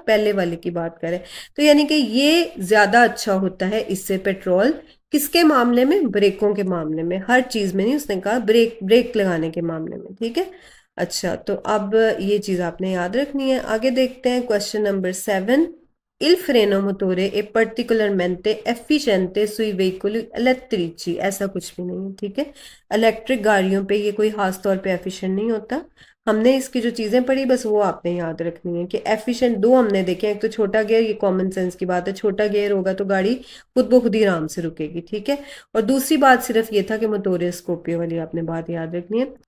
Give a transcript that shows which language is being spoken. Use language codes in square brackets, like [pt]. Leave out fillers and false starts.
[hi] पहले वाले की बात करें तो, यानी कि ये ज्यादा अच्छा होता है इससे पेट्रोल। किसके मामले में? ब्रेकों के मामले में। हर चीज में नहीं, उसने कहा ब्रेक, ब्रेक लगाने के मामले में। ठीक है, अच्छा, तो अब ये चीज आपने याद रखनी है। आगे देखते हैं question number 7। [it] Il freno motore è particolarmente efficiente sui veicoli elettrici, [hi] ऐसा कुछ भी नहीं है, ठीक है। इलेक्ट्रिक गाड़ियों पे ये कोई खास तौर पे एफिशिएंट नहीं होता। हमने इसकी जो चीजें पढ़ी बस वो आपने याद रखनी है कि एफिशिएंट दो हमने देखे। एक तो छोटा गियर, ये कॉमन सेंस की बात है, छोटा गियर होगा तो गाड़ी खुद ब खुद ही आराम से रुकेगी, ठीक है। और दूसरी बात सिर्फ ये था कि मोटोरे स्कोपियो वाली आपने बात याद रखनी है।